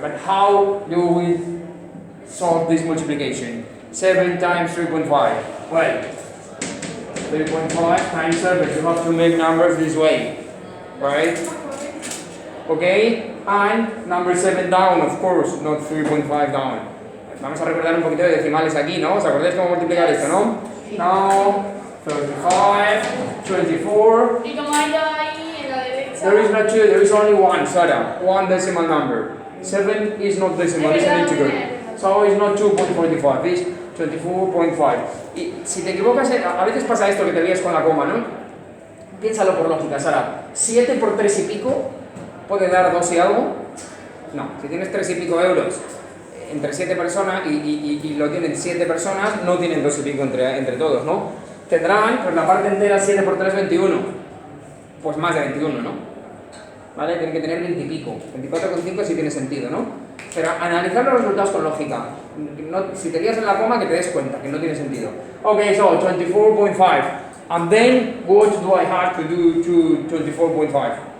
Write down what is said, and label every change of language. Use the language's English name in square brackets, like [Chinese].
[English] But how do we solve this multiplication? 7 times 3.5. Well, 3.5 times 7. You have to make numbers this way. Right? Okay? And number 7 down, of course, not 3.5 down. [Spanish] Vamos a recordar un poquito de decimales aquí, ¿no? ¿Os acordáis cómo multiplicar esto, no? [English] Now, 35, 24. [Spanish] Y como hay ahí en la derecha. [English] There is not 2, there is only 1, Sarah. 1 decimal number. 7 is not decimal, it's an integer. So it's not 2.45, it's 24.5. [Spanish] Y si te equivocas, a veces pasa esto que te lías con la coma, ¿no? Piénsalo por lógica, Sara. 7 por 3 y pico puede dar 2 y algo. No, si tienes 3 y pico euros entre 7 personas y lo tienen 7 personas, no tienen 2 y pico entre todos, ¿no? Tendrán, pues la parte entera 7 por 3, 21. Pues más de 21, ¿no? ¿Vale? Tienen que tener 20 y pico. 24,5 sí tiene sentido, ¿no? Pero analizar los resultados con lógica. No, si te lías en la coma, que te des cuenta, que no tiene sentido. [English] Okay, so 24.5. And then, what do I have to do to 24.5?